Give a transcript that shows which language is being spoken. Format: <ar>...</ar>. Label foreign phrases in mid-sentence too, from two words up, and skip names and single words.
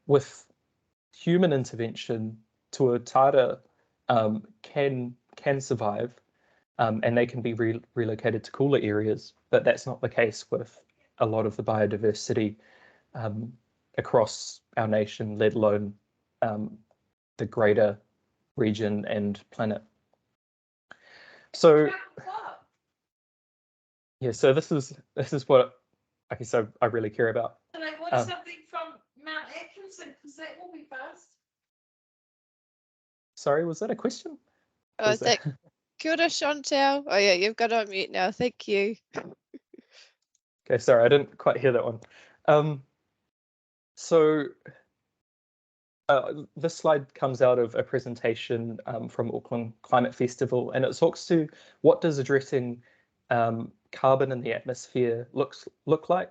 <en>So with human intervention, tuatara can survive, and they can be relocated to cooler areas, but that's not the case with a lot of the biodiversity across our nation, let alone the greater region and planet. So yeah, so this is what I guess I really care about. And I want something from Mount Atkinson, because that will be fast. Sorry, was that a question?</en> <mi>Oh, kia ora,</mi> <en>Chantal. Oh yeah, you've got on mute now. Thank you. Okay, sorry, I didn't quite hear that one. So this slide comes out of a presentation from Auckland Climate Festival, and it talks to what does addressing carbon in the atmosphere look like.</en>